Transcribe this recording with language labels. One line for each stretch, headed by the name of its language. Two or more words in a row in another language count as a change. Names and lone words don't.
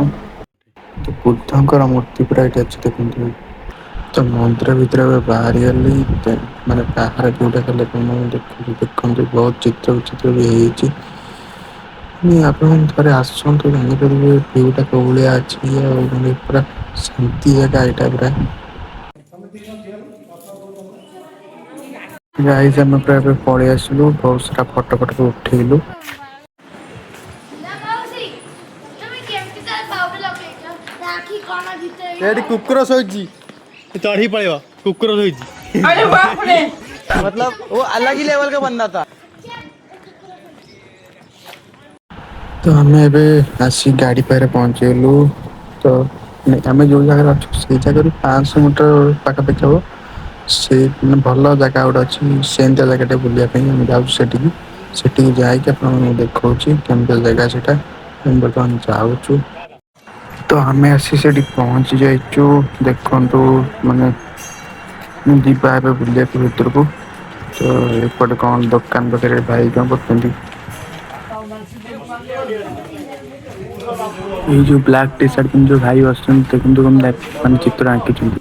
Odia: ତ ବୁଦ୍ଧଙ୍କର ମୂର୍ତ୍ତି ପୁରା ଏଇଠି ଅଛି ଦେଖନ୍ତୁ ତ ମନ୍ଦିର ଭିତରେ ଏବେ ବାହାରିଗଲି ମାନେ ବାହାର ଭିୟୁଟା ଖାଲି ଆପଣମାନଙ୍କୁ ଦେଖନ୍ତୁ ବହୁତ ଚିତ୍ର ବିଚିତ୍ର ବି ହେଇଛି ଆପଣମାନେ ଥରେ ଆସନ୍ତୁ ଜାଣିପାରିବେ ଭିୟୁଟା କୋଉ ଭଳିଆ ଅଛି ଆଉ ମାନେ ପୁରା ଶାନ୍ତି ଜାଗା ଏଇଟା ପୁରା ଗାଇସ୍ ଆମେ ପୁରା ଏବେ ପଳେଇ ଆସିଲୁ ବହୁତ ସାରା ଫଟୋ ଫଟୋ ବି ଉଠେଇଲୁ ଏଠି କୁକୁର ଶୋଇଛି ଚଢି ପଳେଇବ କୁକୁର ଶୋଇଛି
Hindi: मतलब वो अलग ही लेवल का बंदा था
Odia: ତ ଆମେ ଏବେ ଆସି ଗାଡ଼ି ପାଖରେ ପହଞ୍ଚିଗଲୁ ତ ଆମେ ଯେଉଁ ଜାଗାରେ ଅଛୁ ସେଇ ଜାଗାରୁ 500 ମିଟର ପାଖାପାଖି ହେବ ସେ ମାନେ ଭଲ ଜାଗା ଗୋଟେ ଅଛି ସେମିତିଆ ଜାଗାଟେ ବୁଲିବା ପାଇଁ ଆମେ ଯାଉଛୁ ସେଠିକି ଯାଇକି ଆପଣମାନଙ୍କୁ ଦେଖାଉଛି କେମିତିଆ ଜାଗା ସେଇଟା ଆମେ ବର୍ତ୍ତମାନ ଯାଉଛୁ ତ ଆମେ ଆସି ସେଠି ପହଞ୍ଚି ଯାଇଛୁ ଦେଖନ୍ତୁ ମାନେ ଯିବା ଏବେ ବୁଲିବାକୁ ଭିତରକୁ ତ ଏପଟେ କଣ ଦୋକାନ ପାଖରେ ଭାଇ କଣ କରୁଛନ୍ତି ଏଇ ଯୋଉ
English: black T shirt
Odia: ପିନ୍ଧି ଯୋଉ ଭାଇ ବସିଛନ୍ତି ଦେଖନ୍ତୁ ମାନେ ଚିତ୍ର ଆଙ୍କିଛନ୍ତି